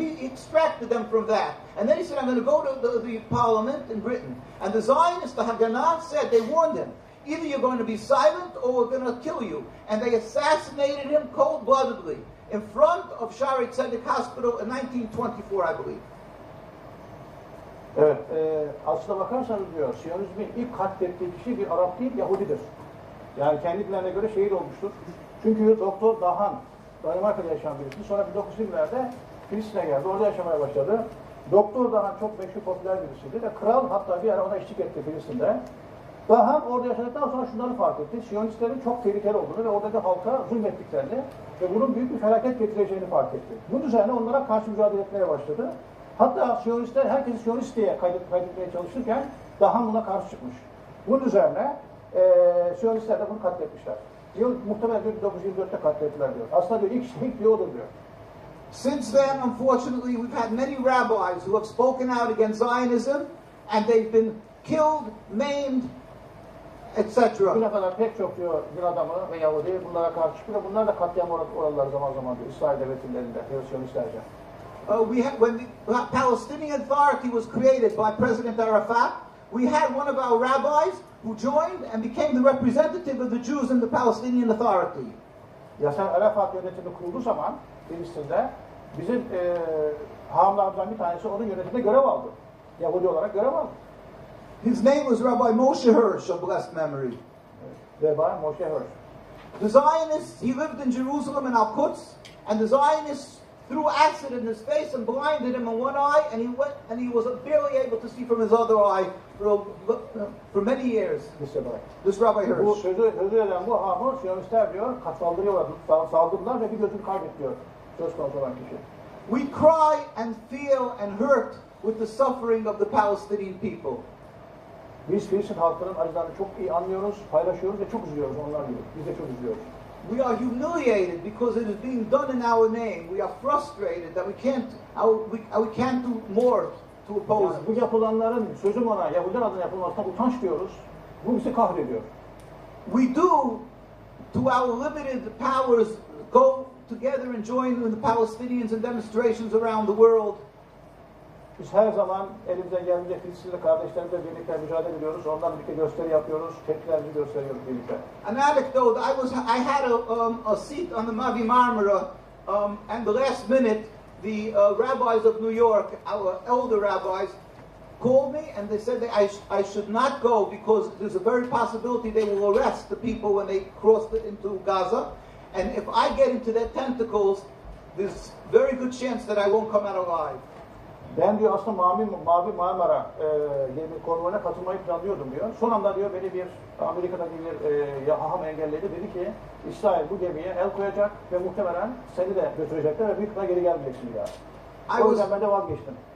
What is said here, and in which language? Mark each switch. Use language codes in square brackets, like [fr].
[en] He extracted them from that. And then he said, I'm going to go to the parliament in Britain. And the Zionists, the Haganah, said, they warned him, either you're going to be silent or we're going to kill you. And they assassinated him cold-bloodedly in front of Shari Tzedek Hospital in 1924, I believe. [tr] Evet, aslına bakarsanız diyor, Siyonizmin ilk katlettiği kişi bir Arap değil, Yahudidir. Yani kendilerine göre şehit olmuştur. Çünkü Doktor Dahan, Danimarka'da yaşayan birisi, sonra 1920'lerde Filistin'e geldi, orada yaşamaya başladı. Doktor Dahan çok meşhur, popüler birisiydi ve kral hatta bir ara ona eşlik etti Filistin'de. Dahan orada yaşadıktan sonra şunları fark etti, Siyonistlerin çok tehlikeli olduğunu ve oradaki halka zulmettiklerini ve bunun büyük bir felaket getireceğini fark etti. Bu düzenle onlara karşı mücadele etmeye başladı. Hatta Siyonistler herkesi Siyonist diye kaydetmeye çalışırken Dahan buna karşı çıkmış. Bu düzenle Siyonistler de bunu katletmişler. Diyor, muhtemelen 1924'te katlettiler diyor. Aslında diyor, ilk şehit diyor odur diyor. [en] Since then, unfortunately, we've had many rabbis who have spoken out against Zionism, and they've been killed, maimed, etc. [tr] Bugüne kadar pek çok diyor din adamı ve Yahudi bunlara karşı çıkıyor. Bunlar da katliam oralar zaman zaman diyor. İsrail devletlerinde, Siyonistlerce. [en] When the Palestinian Authority was created by President Arafat, we had one of our rabbis who joined and became the representative of the Jews in the Palestinian Authority. [tr] Yasser Arafat yönetimi kurulduğu zaman Filistin'de bizim hahamlarımızdan bir tanesi onun yönetiminde görev aldı. Yahudi olarak görev aldı. [en] His name was Rabbi Moshe Hirsch of blessed memory. Rabbi Moshe Hirsch. The Zionists, he lived in Jerusalem in Al-Quds, and the Zionists threw acid in his face and blinded him in one eye, and he was barely able to see from his other eye for many years. This Rabbi Hirsch. [tr] Bu sözü eden bu hamur Siyonistler diyor, saldırdılar ve bir gözünü kaybediyor söz konusu olan kişi. [en] We cry and feel and hurt with the suffering of the Palestinian people. [tr] Biz Filistin halkının acılarını çok iyi anlıyoruz, paylaşıyoruz ve çok üzülüyoruz onlar gibi. Biz de çok üzülüyoruz. [en] We are humiliated because it is being done in our name. We are frustrated that we can't do more to oppose it. [tr] Bu yapılanların sözüm ona Yahudiler adına yapılmasına utanç diyoruz. Bu bizi kahrediyor. [en] We do, to our limited powers, go together and join with the Palestinians in demonstrations around the world. [tr] Biz her zaman elimizden geldiğince Filistinli kardeşlerimizle birlikte mücadele ediyoruz. Onlarla birlikte gösteri yapıyoruz, tepkilerimizi gösteriyoruz birlikte. [en] An anecdote: I had a seat on the Mavi Marmara and the last minute, the rabbis of New York, our elder rabbis, called me and they said that I should not go because there's a very possibility they will arrest the people when they cross into Gaza. And if I get into their tentacles, there's very good chance that I won't come out alive. [tr] Ben diyor aslında Mavi Marmara gemi konvoyuna katılmayı planlıyordum diyor. Son anda diyor beni bir Amerika'daki bir haham engelledi. Dedi ki İsrail bu gemiye el koyacak ve muhtemelen seni de götürecekler ve büyük ihtimalle geri gelmeyeceksin diyor. O yüzden ben de vazgeçtim.